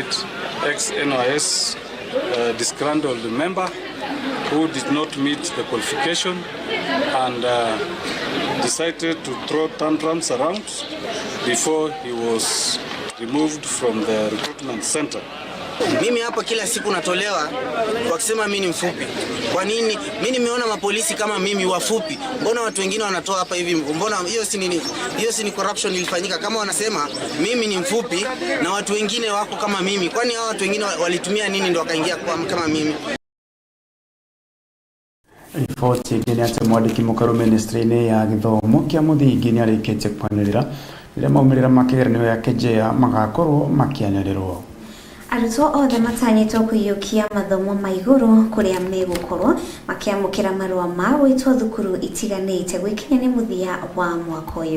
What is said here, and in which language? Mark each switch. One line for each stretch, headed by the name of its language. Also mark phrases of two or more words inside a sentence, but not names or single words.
English: ex-NYS disgruntled member who did not meet the qualification and decided to throw tantrums around before he was removed from the recruitment center.
Swahili: Mimi hapa kila siku natolewa wakisema mimi ni mfupi. Kwa nini? Mimi nimeona mapolisi kama mimi wafupi. Mbona watu wengine wanatoa hapa hivi? Mbona hiyo si nini? Hiyo si ni corruption ilifanyika kama wanasema mimi ni mfupi na watu wengine wako kama mimi. Kwani hao watu wengine walitumia nini ndio wakaingia kama mimi?
Kikuyu: Riboti ĩngĩ nĩ atĩ mwandĩki mũkaru ministry-inĩ ya gĩthomo kĩa mũthingi nĩ arĩkĩtie kwanĩrĩra rĩrĩa maumĩrĩra ma kĩgeranio ya KJEA magakorwo makĩanĩrĩrwo. Arutwo othe matanyĩtwo kũiyũkia mathomo ma igũrũ kũrĩa megũkorwo makĩamũkĩra marũa ma gwĩtwo thukuru itiganĩte gwĩkinya nĩ mũthia wa mwaka ũyũ.